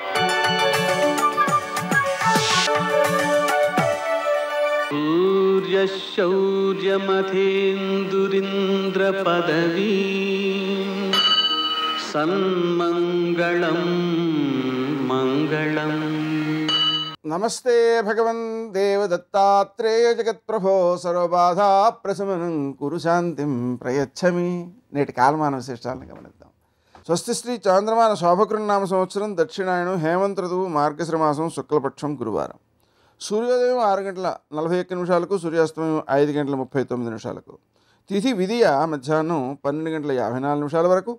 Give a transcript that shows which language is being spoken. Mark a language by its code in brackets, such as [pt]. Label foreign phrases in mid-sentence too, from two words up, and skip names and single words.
[sa] सूर्यशौर्यमथेन्दुरिन्द्रपदवी सन्मङ्गलं मङ्गलम्। नमस्ते भगवन् देवदत्तात्रेय जगत्प्रभो सर्वबाधा प्रशमनं कुरु శాంతిం ప్రయచ్చమి. [te] నేటి కాలమాన విశేషాలను గమనిద్దాం. స్వస్తి శ్రీ చాంద్రమాన శోభకృన్నామ సంవత్సరం దక్షిణాయనం హేమంత ఋతువు మార్గశిర మాసం శుక్లపక్షం గురువారం. సూర్యోదయం 6:41 సూర్యాస్తమయం 5:39. తిథి విధియ మధ్యాహ్నం 12:54 వరకు.